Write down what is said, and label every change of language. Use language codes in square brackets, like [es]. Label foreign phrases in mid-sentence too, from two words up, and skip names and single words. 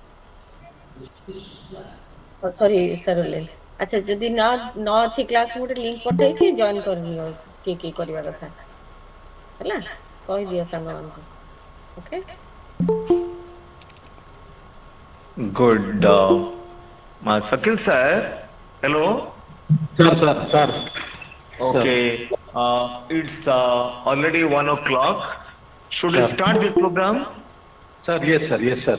[or] ସରି ସରୋଲିନ। ଆଚ୍ଛା ଯଦି ନ ଅଛି କ୍ଲାସ୍ ମୁଁ ଗୋଟେ ଲିଙ୍କ ପଠେଇଛି ଜଏନ୍ କରିନିଅ କିଏ କରିବା କଥା ହେଲା କହିଦିଅ ସାଙ୍ଗମାନଙ୍କୁ ଓକେ। [en] good. Sakil sir, hello. Sir. Okay, it's already 1 o'clock. Should we Sir. start this program? Sir, yes, sir. Yes, sir.